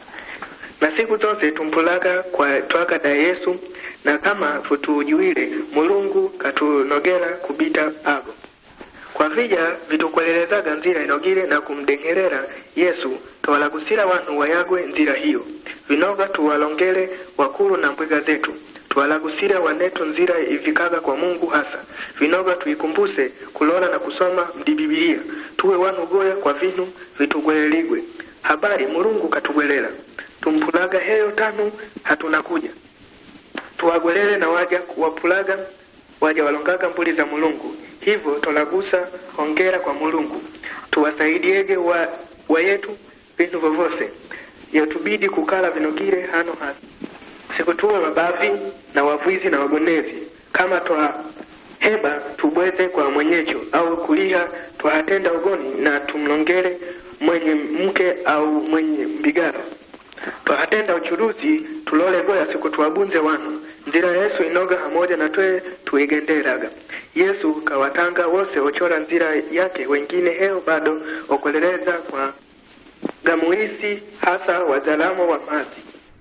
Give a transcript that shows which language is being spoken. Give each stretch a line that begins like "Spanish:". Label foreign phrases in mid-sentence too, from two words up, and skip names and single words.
Luguru: na siku zose tumpulaga kwa twaka da Yesu na kama futujuile Mulungu katunogera kubita ago kwa vija vitukwelelezaga nzira inogire na kumdengerera Yesu tuwalagusira wanu wayagwe nzira hiyo vinoga tuwalongele wakulu na mbwiga zetu tuwalagusira wanetu nzira ifikaga kwa Mungu hasa vinoga tuikumbuse kulola na kusoma mdibibilia tuwe wanu goya kwa vinu vitugweleligwe habari Mulungu katugwelela tumpulaga heyo tanu hatunakuja tuwagwelele na waja kuwapulaga waja walongaga mbuli za Mulungu hivyo tolagusa hongera kwa Mulungu tuwasaidiege wa yetu vinu vovose yatubidi kukala vinogire hano hasa siku tuwe mabavi na wavuizi na wagonezi kama twa heba tubweze kwa mwenyecho au kuliha twahatenda ugoni na tumlongere mwenye mke au mwenye mbigara twahatenda uchuruzi tulole goya siku tuwabunze wanu nzira Yesu inoga hamoja na twe tuigenderaga Yesu kawatanga wose ochora nzira yake wengine heo bado okoleleza kwa gamuisi hasa wazalamo wa mazi